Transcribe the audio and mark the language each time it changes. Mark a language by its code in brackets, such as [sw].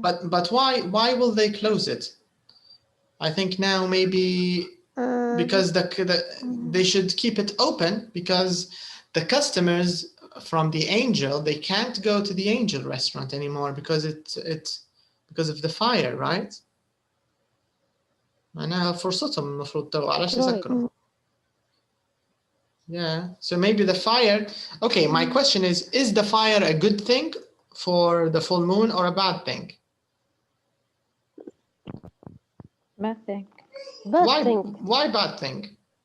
[en] But why will they close it? I think now maybe because they should keep it open because the customers from the Angel, they can't go to the Angel restaurant anymore because because of the fire, right? [ar] معناها فرصتهم المفروض تو علاش يسكروا. [en] Yeah, so maybe the fire. Okay, my question is the fire a good thing for the full moon or a bad thing? Bad thing. Why bad thing?